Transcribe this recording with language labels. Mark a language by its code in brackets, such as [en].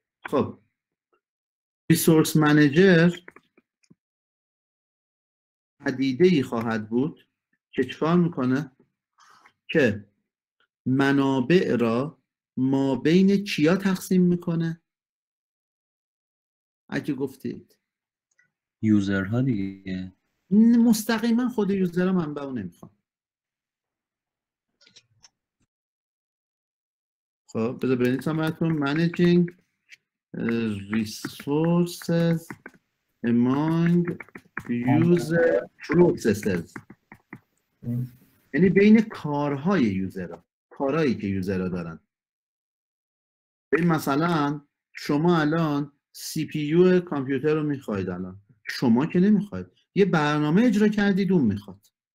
[fa] خب ریسورس منیجر پدیده‌ای خواهد بود که چیکار میکنه؟ که منابع را ما بین کیا تقسیم میکنه؟ اگه گفتید یوزرها دیگه. مستقیما خود یوزرها منبع رو نمیخوام. خب بذار بنویسم براتون [en] managing resources among user processes. [fa] یعنی بین کارهای یوزرها، کارهایی که یوزرها دارن. ببین مثلا شما الان سی پی یو کامپیوتر رو میخواید، الان شما که نمیخواید، یه برنامه اجرا کردید اون میخواد.